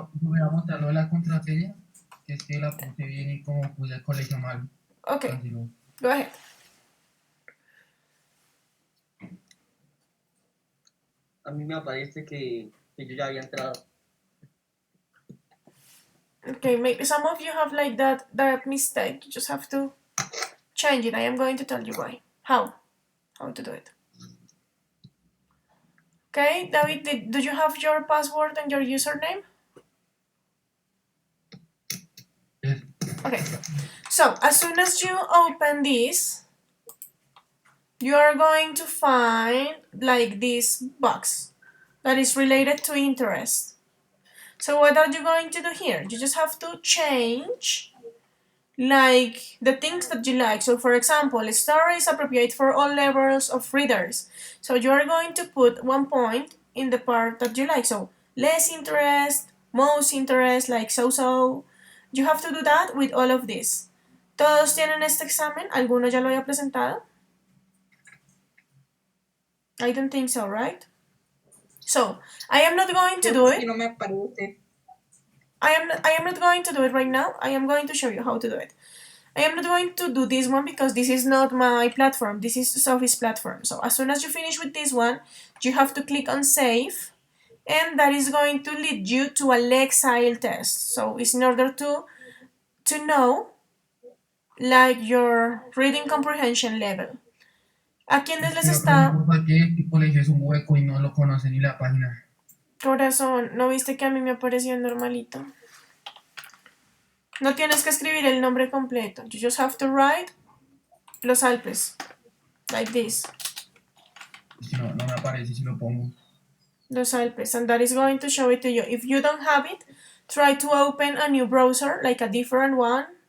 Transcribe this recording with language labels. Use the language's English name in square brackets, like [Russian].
[Spanish] Voy a montarlo de la contraseña, que es que la puse bien y como puse el colegio mal. [English] okay, [Spanish] Así lo- [English] go ahead. [Spanish] A mí me aparece que yo ya había entrado. [English] Okay, maybe some of you have that mistake. You just have to change it. I am going to tell you why. How to do it. Okay, David, do you have your password and your username? Yes. Okay, so as soon as you open this, you are going to find this box that is related to interest. So what are you going to do here? You just have to change the things that you like. So for example, a story is appropriate for all levels of readers. So you are going to put 1 point in the part that you like. So less interest, most interest, like so. You have to do that with all of this. [Spanish] ¿Todos tienen este examen? ¿Alguno ya lo haya presentado? [English] I don't think so, right? So, I am not going to do it. [Spanish] No me aparece. [English] I am not going to do it right now. I am going to show you how to do it. I am not going to do this one because this is not my platform. This is Sophie's platform. So as soon as you finish with this one, you have to click on save, and that is going to lead you to a Lexile test. So it's in order to know like your reading comprehension level. [Spanish] ¿A quiénes les está? Que el colegio es un hueco y no lo conocen ni la página. Corazón, ¿no viste que a mí me apareció normalito? No tienes que escribir el nombre completo. [English] You just have to write Los Alpes. Like this. [Spanish] Si no, no me aparece si lo pongo. Los Alpes. [English] And that is going to show it to you. If you don't have it, try to open a new browser, like a different one.